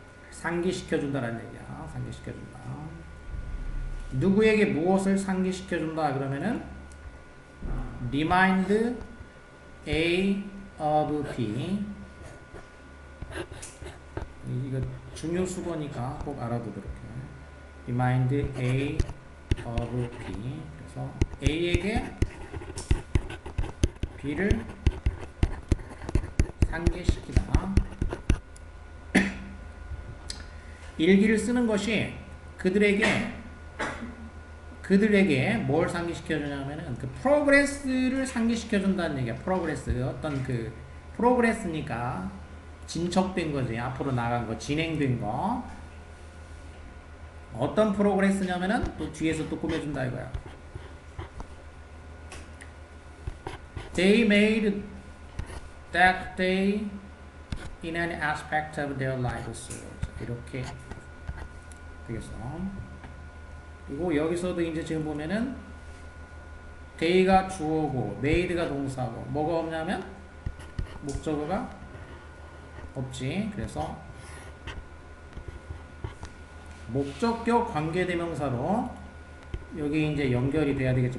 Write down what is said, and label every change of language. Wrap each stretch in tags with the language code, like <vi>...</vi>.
<ko>상기시켜준다라는 얘기야. 상기시켜준다. 누구에게 무엇을 상기시켜준다 그러면은</ko> <en>remind A of B</en> <ko>이거 중요수거니까 꼭 알아두도록 해.</ko> <en>remind A of B</en> <ko>그래서 A에게 B를 상기시키다. 일기를 쓰는 것이 그들에게 뭘 상기시켜주냐면은 그 프로그레스를 상기시켜준다는 얘기야. 프로그레스 어떤 그 프로그레스니까 진척된 거지. 앞으로 나간 거, 진행된 거. 어떤 프로그레스냐면은 또 뒤에서 또 꾸며준다 이거야.</ko> <en>They made that day in an aspect of their lives.</en> <ko>이렇게 되겠어. 그리고 여기서도 이제 지금 보면은 day가 주어고 made가 동사고 뭐가 없냐면 목적어가 없지. 그래서 목적격 관계대명사로 여기 이제 연결이 돼야 되겠지.</ko>